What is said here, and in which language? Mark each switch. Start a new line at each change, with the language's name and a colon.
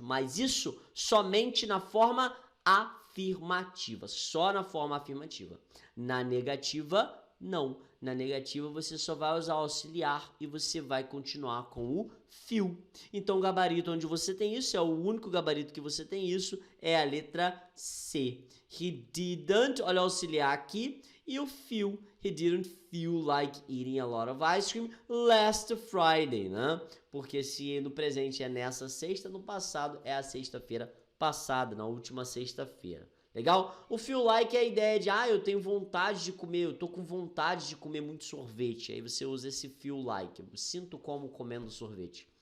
Portuguese: Mas isso somente na forma afirmativa. Só na forma afirmativa. Na negativa, não. Na negativa, você só vai usar auxiliar e você vai continuar com o feel. Então, o gabarito onde você tem isso, é o único gabarito que você tem isso, é a letra C.
English: He didn't,
Portuguese: olha o auxiliar aqui, e o feel.
English: He didn't feel like eating a lot of ice cream last Friday, né?
Portuguese: Porque se no presente é nessa sexta, no passado é a sexta-feira passada, na última sexta-feira. Legal? O feel like é a ideia de, eu tenho vontade de comer, eu tô com vontade de comer muito sorvete. Aí você usa esse feel like, eu sinto como comendo sorvete.